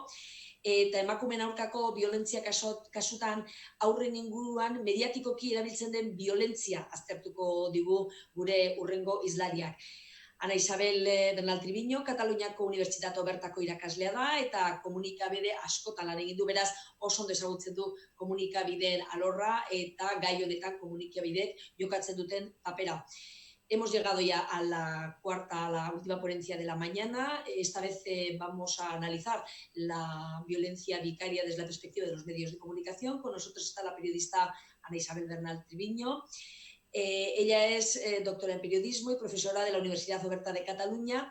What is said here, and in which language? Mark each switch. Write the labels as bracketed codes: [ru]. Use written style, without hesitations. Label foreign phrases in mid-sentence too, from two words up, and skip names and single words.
[eu] Eta emakumeen aurkako violentzia kasutan aurren inguruan mediatikoki erabiltzen den violentzia aztertuko digu gure hurrengo hizlariak. Ana Isabel Bernal Triviño, Kataluniako Unibertsitate bertako irakaslea da eta komunikabide askotan lan egin du, beraz oso ondo ezagutzen du komunikabideen alorra eta gai honetan komunikabideek jokatzen duten papera. [es] Hemos llegado ya a la última ponencia de la mañana. Esta vez vamos a analizar la violencia vicaria desde la perspectiva de los medios de comunicación. Con nosotros está la periodista Ana Isabel Bernal Triviño. Ella es doctora en periodismo y profesora de la Universidad Oberta de Cataluña.